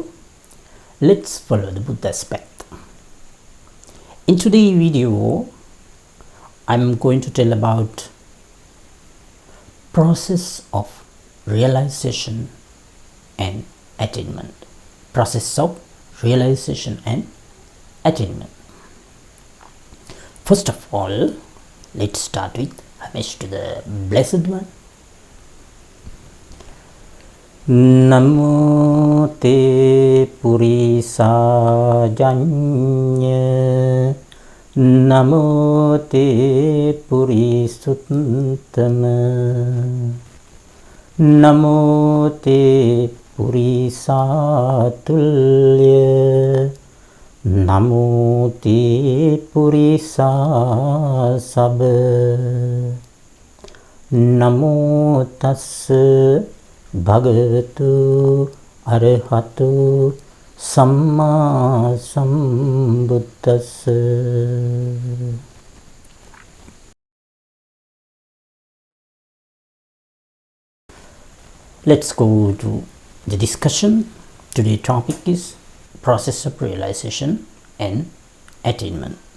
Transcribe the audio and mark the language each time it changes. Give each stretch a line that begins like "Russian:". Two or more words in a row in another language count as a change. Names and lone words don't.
English: Let's follow the Buddha's path. In today's video, I'm going to tell about process of realization and attainment. Process of realization and attainment. First of all, let's start with homage to the Blessed One.
Pali: Namo te purisa janya, Namo te purisuttama, Namo te purisa tulya, Namo te purisa sabba, Namo tassa bhagavato arahato Samma sambuddhassa.
English: Let's go to the discussion. Today's topic is process of realization and attainment.